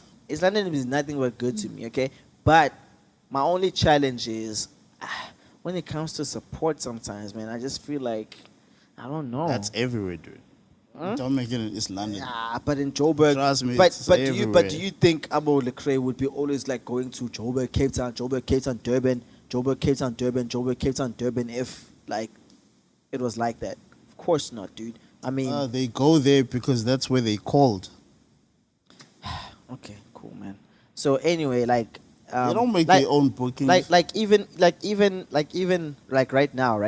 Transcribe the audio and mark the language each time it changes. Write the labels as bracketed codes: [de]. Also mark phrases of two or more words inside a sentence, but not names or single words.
[en] East London is nothing but good to me. Okay, but my only challenge is when it comes to support. Sometimes, man, I just feel like I don't know. That's everywhere, dude. Don't make it in East London. Yeah, but in Joburg, Trust me, but it's but everywhere. do you think Abo Lecrae would be always like going to Joburg, Cape Town, Joburg, Cape Town, Durban, Joburg, Cape Town, Durban, Joburg, Cape Town, Durban if like it was like that? Of course not, dude. I mean, They go there because that's where they called. okay, cool, man. So anyway, like They don't make like, their own bookings. like even like right now, right?